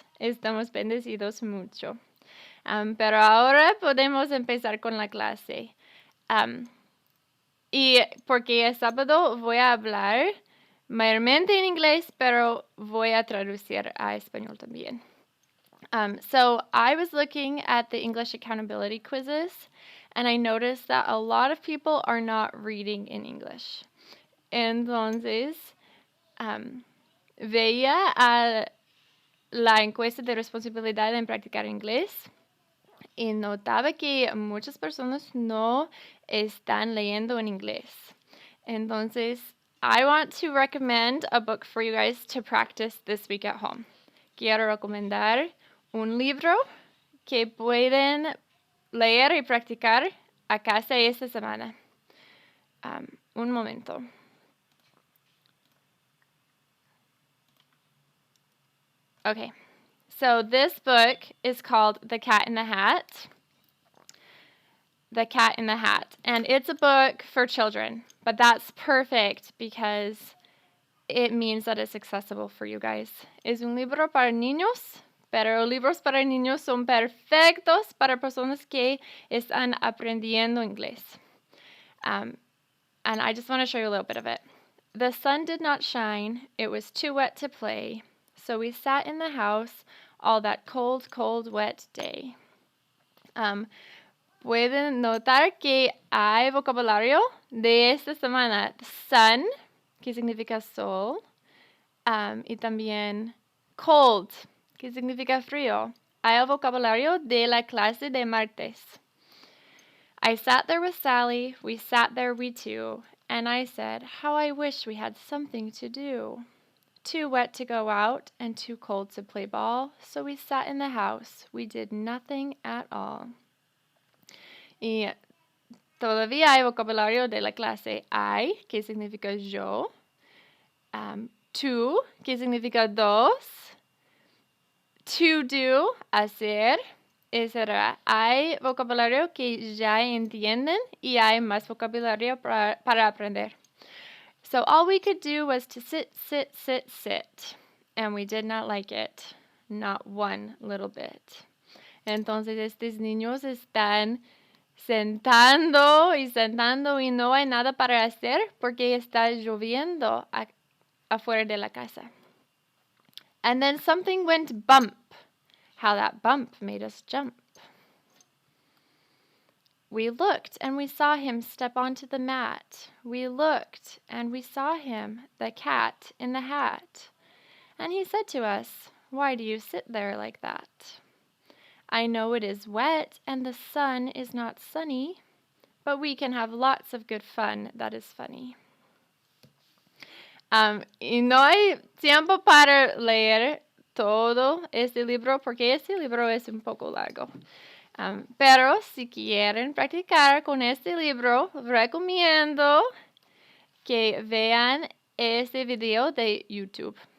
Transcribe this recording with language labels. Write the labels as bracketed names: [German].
[Spanish] Estamos bendecidos mucho. Pero ahora podemos empezar con la clase. Y porque es sábado voy a hablar mayormente en inglés, pero voy a traducir a español también. [English] So I was looking at the English accountability quizzes, and I noticed that a lot of people are not reading in English. [Spanish] Entonces, veía a la encuesta de responsabilidad en practicar inglés y notaba que muchas personas no están leyendo en inglés. [English] Entonces, I want to recommend a book for you guys to practice this week at home. [Spanish] Quiero recomendar un libro que pueden leer y practicar a casa esta semana. Un momento. [English] Okay, so this book is called The Cat in the Hat. The Cat in the Hat. And it's a book for children, but that's perfect because it means that it's accessible for you guys. Es un libro para niños, pero libros para niños son perfectos para personas que están aprendiendo inglés. And I just want to show you a little bit of it. The sun did not shine. It was too wet to play. So we sat in the house all that cold, cold, wet day. [Spanish] pueden notar que hay vocabulario de esta semana. Sun, que significa sol, y también cold, que significa frío. Hay el vocabulario de la clase de martes. [English] I sat there with Sally, we sat there, we two, and I said, how I wish we had something to do. Too wet to go out and too cold to play ball, so we sat in the house. We did nothing at all. [Spanish] Y todavía hay vocabulario de la clase I, que significa yo, tú, que significa dos, to do, hacer, etc. Hay vocabulario que ya entienden y hay más vocabulario para aprender. [English] So all we could do was to sit, sit, sit, sit. And we did not like it. Not one little bit. [Spanish] Entonces estos niños están sentando y no hay nada para hacer porque está lloviendo afuera de la casa. [English] And then something went bump. How that bump made us jump. We looked and we saw him step onto the mat. We looked and we saw him, the cat in the hat. And he said to us, why do you sit there like that? I know it is wet and the sun is not sunny, but we can have lots of good fun that is funny. [Spanish] Y no hay tiempo para leer todo este libro porque este libro es un poco largo. Pero si quieren practicar con este libro, recomiendo que vean este video de YouTube.